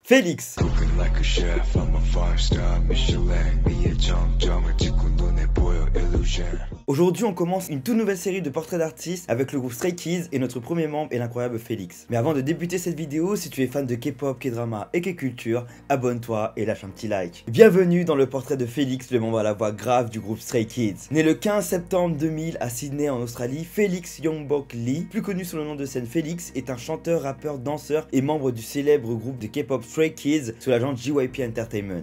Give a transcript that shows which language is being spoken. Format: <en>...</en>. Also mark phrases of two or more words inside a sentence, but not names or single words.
<fr>Félix.</fr> <en>Cooking like a chef, I'm a five-star Michelin.</en> <ko>미의 정점을 찍고 눈에 보여 illusion.</ko> <fr>Aujourd'hui, on commence une toute nouvelle série de portraits d'artistes avec le groupe Stray Kids et notre premier membre est l'incroyable Félix. Mais avant de débuter cette vidéo, si tu es fan de K-pop, K-drama et K-culture, abonne-toi et lâche un petit like. Bienvenue dans le portrait de Félix, le membre à la voix grave du groupe Stray Kids. Né le 15 septembre 2000 à Sydney en Australie, Félix Youngbok Lee, plus connu sous le nom de scène Félix, est un chanteur, rappeur, danseur et membre du célèbre groupe de K-pop Stray Kids sous l'agence JYP Entertainment.</fr>